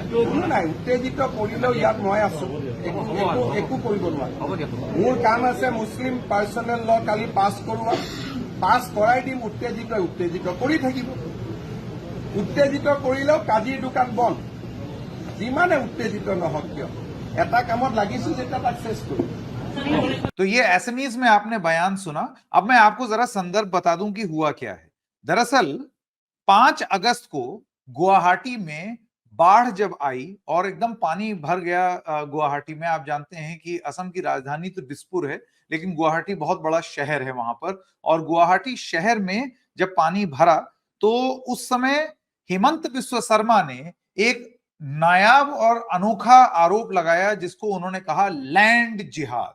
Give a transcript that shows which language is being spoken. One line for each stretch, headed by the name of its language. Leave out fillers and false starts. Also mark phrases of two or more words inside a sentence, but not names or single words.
Assamese: নাই উত্তেজিত কৰিলেও ইয়াত মই আছো, একো কৰিব নোৱাৰো। মোৰ কাম আছে
English: Muslim personal law
Assamese: কালি পাছ কৰোৱা, পাছ কৰাই দিম। উত্তেজিত কৰি থাকিব, উত্তেজিত কৰিলেও কাজিৰ দোকান বন্ধ। যিমানে উত্তেজিত নহওক কিয় এটা কামত লাগিছো যেতিয়া তাক চেষ্টা কৰিম।
Hindi: तो ये एसएमईज में आपने बयान सुना। अब मैं आपको जरा संदर्भ बता दूं कि हुआ क्या है। दरअसल 5 अगस्त को गुवाहाटी में बाढ़ जब आई और एकदम पानी भर गया गुवाहाटी में, आप जानते हैं कि असम की राजधानी तो दिसपुर है, लेकिन गुवाहाटी बहुत बड़ा शहर है वहां पर, और गुवाहाटी शहर में जब पानी भरा तो उस समय हेमंत बिस्व शर्मा ने एक नायाब और अनोखा आरोप लगाया जिसको उन्होंने कहा
English: land jihad.